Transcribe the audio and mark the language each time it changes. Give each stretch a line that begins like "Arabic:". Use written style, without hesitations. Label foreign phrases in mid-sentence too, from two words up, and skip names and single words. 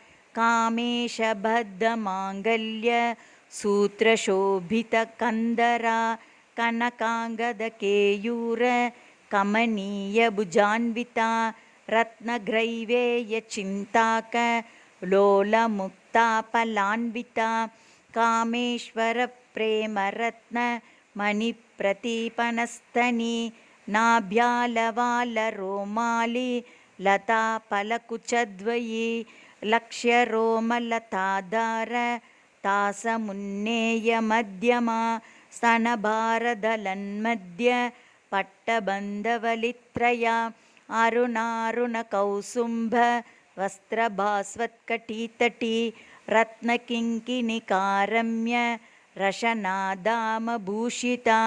Sanskrit: कामेशबद्धमाङ्गल्य सूत्रशोभितकन्दरा कनकाङ्गदकेयूर कमनीयभुजान्विता रत्नग्रैवेयचिन्ताक लोलमुक्तापलान्विता कामेश्वरप्रेमरत्न मणिप्रतीपनस्तनी नाभ्यालवालरोमाली लताफलकुचद्वयी लक्ष्यरोमलताधार तासमुन्नेय मध्यमा स्तनभारदलन्मध्य पट्टबन्धवलित्रय अरुणारुण कौसुम्भ वस्त्रभास्वत्कटीतटी रत्नकिङ्किणिकारम्य रशनादामभूषित